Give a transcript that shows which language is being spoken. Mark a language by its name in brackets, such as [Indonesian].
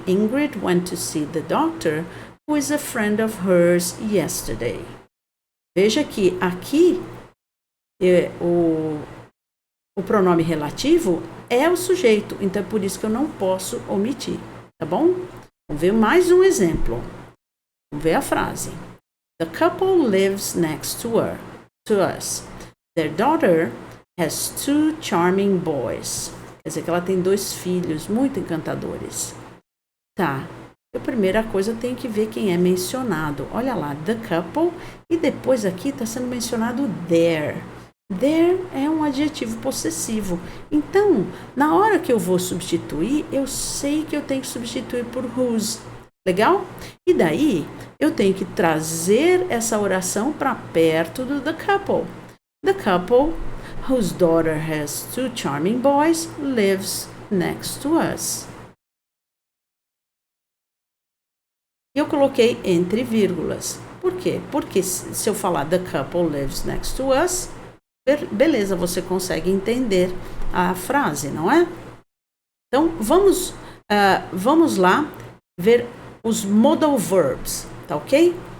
[English] Ingrid went to see the doctor who is a friend of hers yesterday. [Portuguese] Veja que aqui o pronome relativo é o sujeito. Então é por isso que eu não posso omitir. Tá bom? Vamos ver mais um exemplo. Vamos ver a frase. [English] The couple lives next to us. Their daughter has 2 charming boys. [Portuguese] Quer dizer que ela tem 2 filhos muito encantadores. Tá. A primeira coisa eu tenho que ver quem é mencionado. Olha lá, [English] the couple. [Portuguese] E depois aqui está sendo mencionado their. Their é um adjetivo possessivo. Então, na hora que eu vou substituir, eu sei que eu tenho que substituir por whose. Legal? E daí, eu tenho que trazer essa oração para perto do [English] the couple. The couple, whose daughter has 2 charming boys, lives next to us. [Portuguese] Eu coloquei entre vírgulas. Por quê? Porque se eu falar [English] the couple lives next to us, [Portuguese] beleza, você consegue entender a frase, não é? Então, vamos lá ver os modal verbs, tá ok?